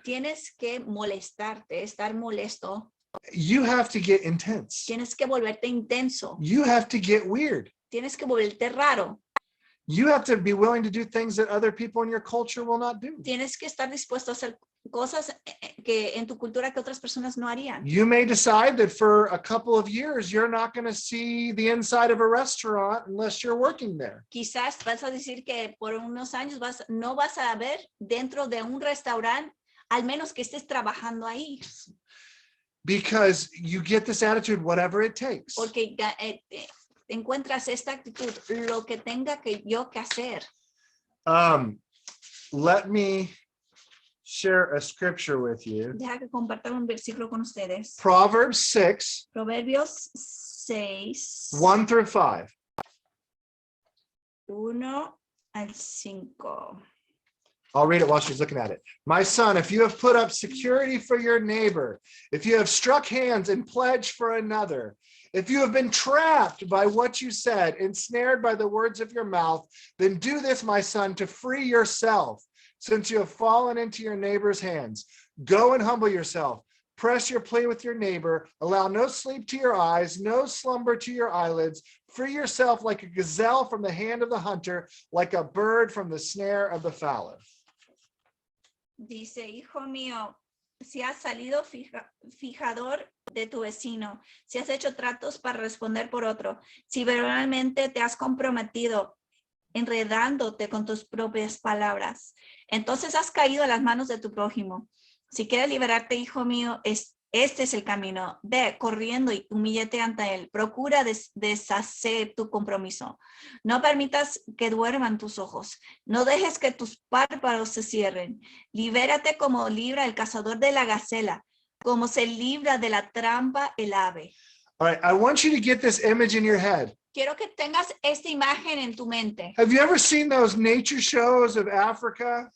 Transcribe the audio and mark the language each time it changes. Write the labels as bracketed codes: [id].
[es] tienes que molestarte, estar molesto, [en] You have to get intense. [es] tienes que volverte intenso, [en] You have to get weird. [es] tienes que volverte raro, [en] You have to be willing to do things that other people in your culture will not do. [es] tienes que estar dispuesto a hacer cosas que en tu cultura que otras personas no harían. [en] You may decide that for a couple of years, you're not going to see the inside of a restaurant unless you're working there. [es] Quizás vas a decir que por unos años no vas a ver dentro de un restaurante, al menos que estés trabajando ahí. [en] Because you get this attitude, whatever it takes. [es] Porque encuentras esta actitud, lo que tenga que yo que hacer. [en] Let me share a scripture with you. [es] Deja que comparta un versículo con ustedes. [en] Proverbs 6, [es] Proverbios 6, [en] 1 through 5. [es] 1 al 5. [en] I'll read it while she's looking at it. My son, if you have put up security for your neighbor, if you have struck hands and pledged for another, if you have been trapped by what you said, ensnared by the words of your mouth, then do this, my son, to free yourself, since you have fallen into your neighbor's hands. Go and humble yourself. Press your plea with your neighbor. Allow no sleep to your eyes, no slumber to your eyelids. Free yourself like a gazelle from the hand of the hunter, like a bird from the snare of the fowler. [es] Dice, hijo mío, si has salido fijador de tu vecino, si has hecho tratos para responder por otro, si verbalmente te has comprometido enredándote con tus propias palabras, entonces has caído a las manos de tu prójimo. Si quieres liberarte, hijo mío, este es el camino. Ve corriendo y humíllate ante él. Procura deshacer tu compromiso. No permitas que duerman tus ojos. No dejes que tus párpados se cierren. Libérate como libra el cazador de la gacela, como se libra de la trampa el ave. [en] All right, I want you to get this image in your head. [es] Quiero que tengas esta imagen en tu mente. [en] Have you ever seen those nature shows of Africa?